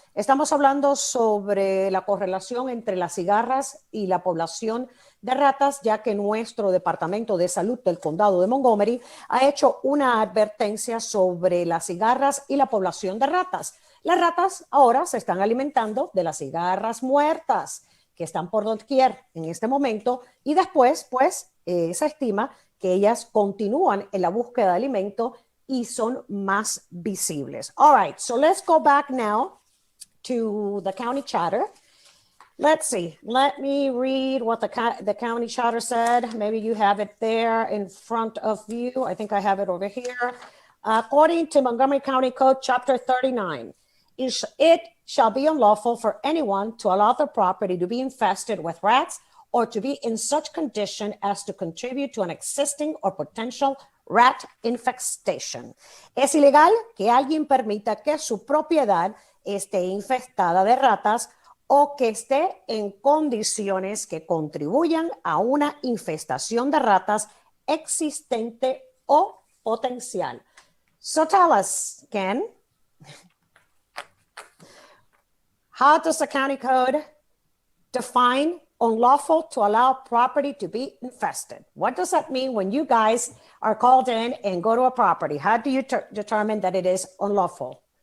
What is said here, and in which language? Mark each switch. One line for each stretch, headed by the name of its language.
Spanish: Estamos hablando sobre la correlación entre las cigarras y la población de ratas, ya que nuestro Departamento de Salud del Condado de Montgomery ha hecho una advertencia sobre las cigarras y la población de ratas. Las ratas ahora se están alimentando de las cigarras muertas que están por doquier en este momento y después, pues, se estima que ellas continúan en la búsqueda de alimento y son más visibles.
English: All right, so let's go back now to the county charter. Let's see. Let me read what the county charter said. Maybe you have it there in front of you. I think I have it over here. According to Montgomery County Code, Chapter 39, it shall be unlawful for anyone to allow their property to be infested with rats or to be in such condition as to contribute to an existing or potential rat infestation.
Spanish: Es ilegal que alguien permita que su propiedad esté infestada de ratas o que esté en condiciones que contribuyan a una infestación de ratas existente o potencial.
English: So tell us, Ken, how does the county code define unlawful to allow property to be infested? What does that mean when you guys are called in and go to a property? How do you determine that it is unlawful?